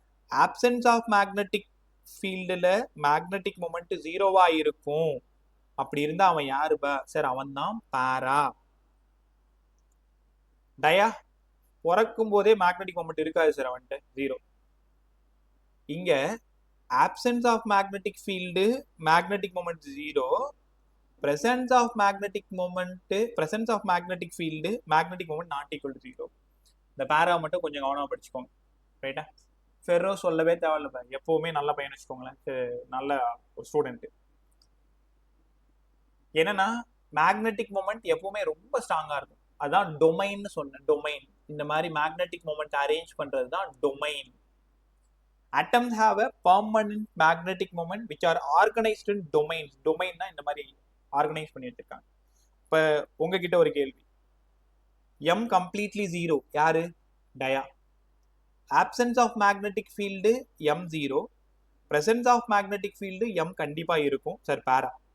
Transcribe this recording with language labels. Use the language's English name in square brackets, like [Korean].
[Tamil] Options of magnetic ஃபீல்டில் magnetic moment ஜீரோவா இருக்கும். அப்படி இருந்தா அவன் யாருப்பா சார்? அவன் தான் பாரா. டயா பிறக்கும் போதே மேக்னெட்டிக் மொமெண்ட் இருக்காது சார், அவன்கிட்ட ஜீரோ. [English] இங்க absence of magnetic field, magnetic moment zero, presence of magnetic moment, presence of magnetic field, magnetic moment not equal to zero. [Tamil] இந்த பேரா மட்டும் கொஞ்சம் கவனமா படிச்சுக்கோங்க, ரைட்டா? ஃபெர்ரோ சொல்லவே தேவையில்ல, எப்பவுமே நல்ல பையன் வச்சுக்கோங்களேன், நல்ல ஒரு ஸ்டூடெண்ட். என்னன்னா மேக்னெட்டிக் மொமெண்ட் எப்பவுமே ரொம்ப ஸ்ட்ராங்கா இருக்கும். அதான் டொமைன்னு சொன்னேன். டொமைன், இந்த மாதிரி மேக்னெட்டிக் மொமெண்ட் அரேஞ்ச் பண்றது தான் domain. [English] Atoms have a permanent magnetic moment which are organized in domains. [Tamil] Domain இந்த மாதிரி ஆர்கனைஸ் பண்ணி வச்சிருக்காங்க. இப்போ உங்ககிட்ட ஒரு கேள்வி, எம் கம்ப்ளீட்லி ஜீரோ யாரு? டயா. [English] absence of magnetic field M zero, presence of magnetic field M [Tamil] கண்டிப்பா இருக்கும் சார், பேரா.